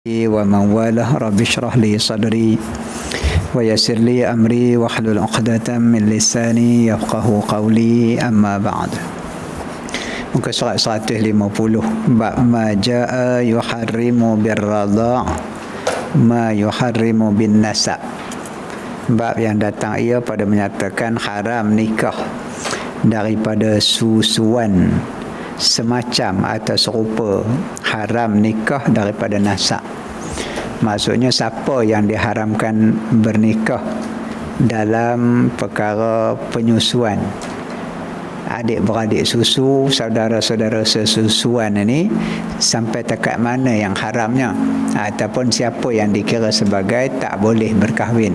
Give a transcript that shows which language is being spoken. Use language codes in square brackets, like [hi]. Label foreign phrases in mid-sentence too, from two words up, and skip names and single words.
[ar] ومن والاه رب اشرح لي صدري ويسر لي أمري واحلل عقدة من لساني يفقه قولي أما بعد. [ms] Muka surat [ar] 150 باب ما جاء يحرم بالرضاع ما يحرم بالنسب. [ms] Bab yang datang ia pada menyatakan haram nikah daripada susuan semacam atau serupa, haram nikah daripada nasab. Maksudnya siapa yang diharamkan bernikah dalam perkara penyusuan, adik-beradik susu, saudara-saudara sesusuan ini, sampai takat mana yang haramnya, ataupun siapa yang dikira sebagai tak boleh berkahwin.